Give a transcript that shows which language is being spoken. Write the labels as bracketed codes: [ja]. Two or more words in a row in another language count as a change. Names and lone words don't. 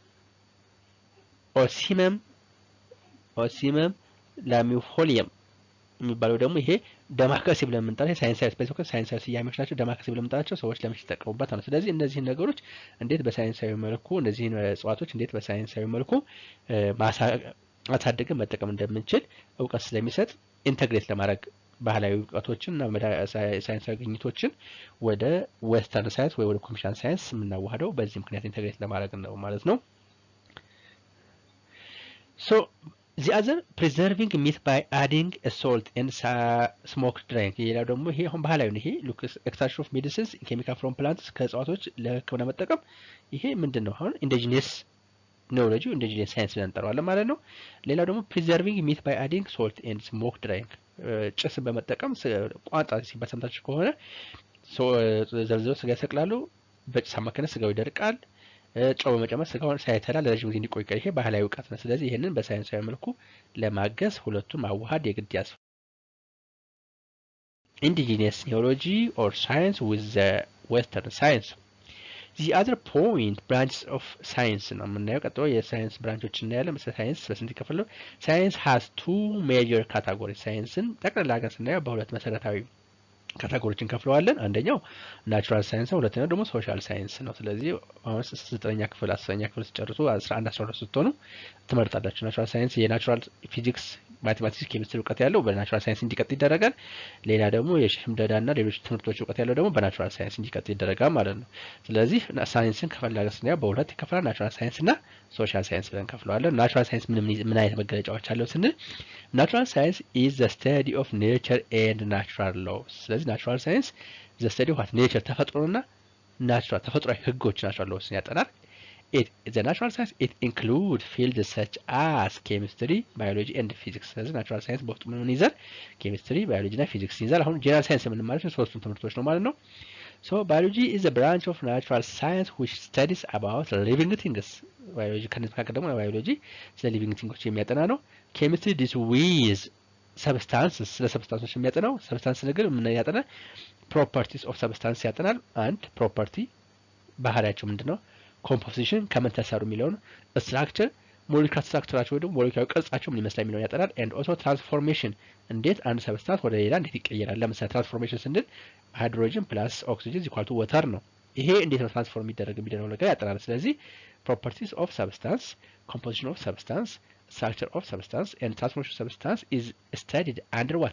[am] ኦሲመም ላሚፎሊየም የሚባለው ደግሞ ይሄ ደማከሴ ብለን የምንጠራቸው ሳይንሳዊ ስፔሲፊክ ሳይንሳዊ ስያሜዎች ናቸው። ደማከሴ ብለን የምንጠራቸው ሰዎች ለምን ሲጠቀሙበት ነው። ስለዚህ እነዚህን ነገሮች እንዴት በሳይንሳዊ መልኩ እነዚህን እጽዋቶች እንዴት በሳይንሳዊ መልኩ ማሳደግን መጠቀም እንደምንችል እውቀት ስለሚሰጥ ኢንተግሬት ለማድረግ ባህላዊ እውቀቶችን እና ሳይንሳዊ ግኝቶችን ወደ [en] western science [am] ወይ ወደ [en] conventional science [am] የምናዋህደው በዚህ ምክንያት ኢንተግሬት ለማድረግ ነው ማለት ነው። [en] ሶ the other preserving meat by adding a salt and smoked drink [am] ይላል ደግሞ ይሄ አሁን ባህላዊ ነው። ይሄ [en] extraction of medicines chemical from plants [am] ከእጽዋቶች ለህክምና መጠቀም ይሄ ምንድነው አሁን [en] indigenous knowledge indigenous science [am] ብለን እንጠራዋለን ማለት ነው። ሌላው ደግሞ [en] preserving meat by adding salt and smoked drink [am] ጭስን በመጠቀም ቋንጣ ሲባል ሰምታችሁ ከሆነ ዘርዝረው ስጋ ይሰቅላሉ፣ በጭስ አማካኝነት ስጋው ይደርቃል፣ ጨው በመጨመር ስጋውን ሳይተላ ለረጅም ጊዜ እንዲቆይ ይሄ ባህላዊ እውቀት ነው። ስለዚህ ይሄንን በሳይንሳዊ መልኩ ለማገዝ ሁለቱም ማዋሃድ የግድ ያስፈልጋል። [en] indigenous knowledge or science with the western science. the other point branches of science [am] ነው የምናየው። ቀጥሎ የሳይንስ ብራንቾች እናያለን። ሳይንስ በስንት ይከፈላል? ሳይንስ [en] has two major categories [am] ሳይንስን ጠቅላላ አድርገን ስናየው በሁለት መሰረታዊ ካታጎሪዎችን ከፍለዋለን። አንደኛው [en] natural science [am] ነው፣ ሁለተኛው ደግሞ [en] social science [am] ነው። ስለዚህ አሁን 9ኛ ክፍል 10ኛ ክፍል ሲጨርሱ 11 12 ስትሆኑ ትመርጣላችሁ። [en] natural science [am] የናቹራል ፊዚክስ፣ ማቴማቲክስ፣ ኬሚስትሪ እውቀት ያለው በናቹራል ሳይንስ እንዲቀጥል ይደረጋል። ሌላ ደግሞ የሽምደዳና ሌሎች ትምህርቶች እውቀት ያለው ደግሞ በናቹራል ሳይንስ እንዲቀጥል ይደረጋል ማለት ነው። ስለዚህ ሳይንስን ከፈለገ ስናየው በሁለት ይከፈላል፣ [en] natural science [am] እና [en] social science [am] ብለን ከፍለዋለን። [en] natural science [am] ምን አይነት መገለጫዎች አለው ስንል [en] natural science is the study of nature and natural laws። [am] ስለዚህ [en] natural science the study of what nature [am] ተፈጥሮና ናቹራል ተፈጥሯዊ ህጎች ናቹራል ሎስን ያጠናል። [en] the natural science it include fields such as chemistry, biology and physics። [am] ስለዚህ [en] natural science [am] በውስጡ ምን ይዛል? ኬሚስትሪ፣ ባዮሎጂ እና ፊዚክስ ይዛል። አሁን [en] general science [am] ምን ማለት ነው? ሶስቱም ትምህርቶች ነው ማለት ነው። [en] so biology is a branch of natural science which studies about living things። [am] ባዮሎጂ ከነዚህ መካከል ደግሞ ባዮሎጂ ስለ ሊቪንግ ቲንጎች የሚያጠና ነው። [en] chemistry deals with substances [am] ስለ ሰብስታንሶች የሚያጠናው። ሰብስታንስ ነገር ምን ያጠና? [en] properties of substance [am] ያጠናል። አንድ ፕሮፐርቲ ባህሪያቸው ምንድነው? ኮምፖዚሽን ከምን ተሰሩ የሚለውን፣ ስትራክቸር ሞለኪውላር ስትራክቸራቸው ወይ ደግሞ ሞለኪውላር ቅርጻቸው ምን ይመስላል የሚለውን ያጠናል። [en] and also transformation [am] እንዴት አንድ ሰብስታንስ ወደ ሌላ እንዴት ይቀየራል። ለምሳሌ ትራንስፎርሜሽን ስንል [en] hydrogen plus oxygen equal to water [am] ነው። ይሄ እንዴት ነው ትራንስፎርም የሚደረግ የሚለው ነገር ያጠናል። ስለዚህ [en] properties of substance፣ composition of substance፣ structure of substance and transformation of substance is studied under what?